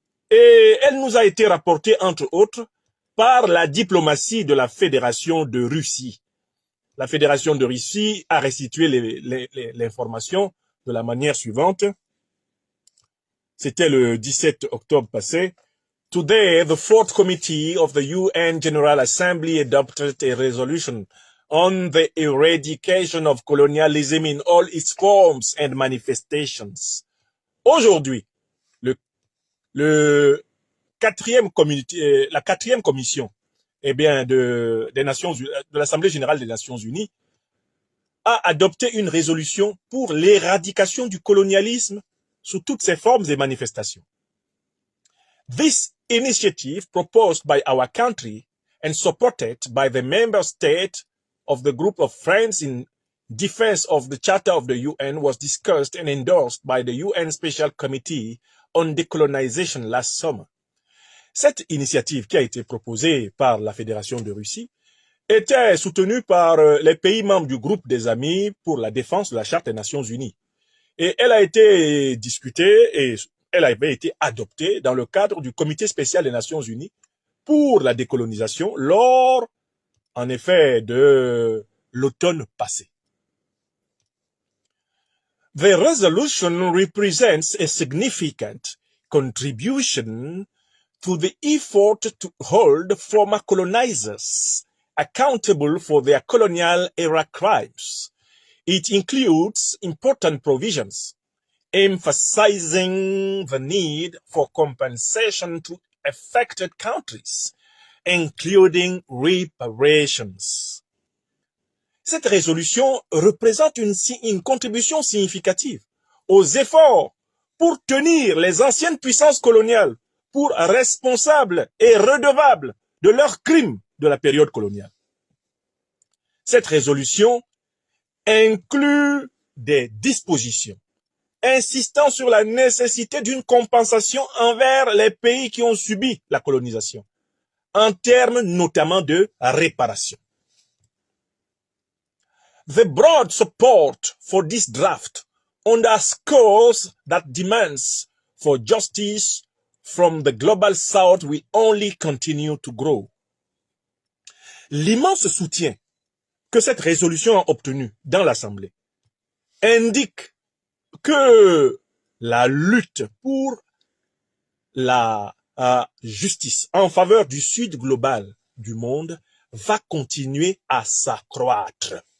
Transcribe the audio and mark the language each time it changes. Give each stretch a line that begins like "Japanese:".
French: Et elle nous a été rapportée, entre autres, par la diplomatie de la Fédération de Russie. La Fédération de Russie a restitué l'information de la manière suivante. C'était le 17 octobre passé.
English: Today, the Fourth Committee of the UN General Assembly adopted a resolution on the eradication of colonialism in all its forms and manifestations.
French: Aujourd'hui, la quatrième commission de l'Assemblée générale des Nations Unies a adopté une résolution pour l'éradication du colonialisme sous toutes ses formes et manifestations.
English: This initiative proposed by our country and supported by the member state of the group of friends in defense of the Charter of the UN was discussed and endorsed by the UN Special Committee on Decolonization last summer.
French: Cette initiative qui a été proposée par la Fédération de Russie était soutenue par les pays membres du groupe des amis pour la défense de la Charte des Nations Unies. Et elle a été discutée et elle avait été adoptée dans le cadre du Comité spécial des Nations Unies pour la décolonisation lors, en effet, de l'automne passé.
English: The resolution represents a significant contribution to the effort to hold former colonizers accountable for their colonial era crimes. It includes important provisions emphasizing the need for compensation to affected countries, including reparations.
French: Cette résolution représente une contribution significative aux efforts pour tenir les anciennes puissances coloniales pour responsables et redevables de leurs crimes de la période coloniale. Cette résolution inclut des dispositions insistant sur la nécessité d'une compensation envers les pays qui ont subi la colonisation, en termes notamment de réparation.
English: The broad support for this draft underscores that demands for justice from the global south will only continue to grow.
French: L'immense soutien que cette résolution a obtenu dans l'Assemblée indique que la lutte pour la justice en faveur du sud global du monde va continuer à s'accroître.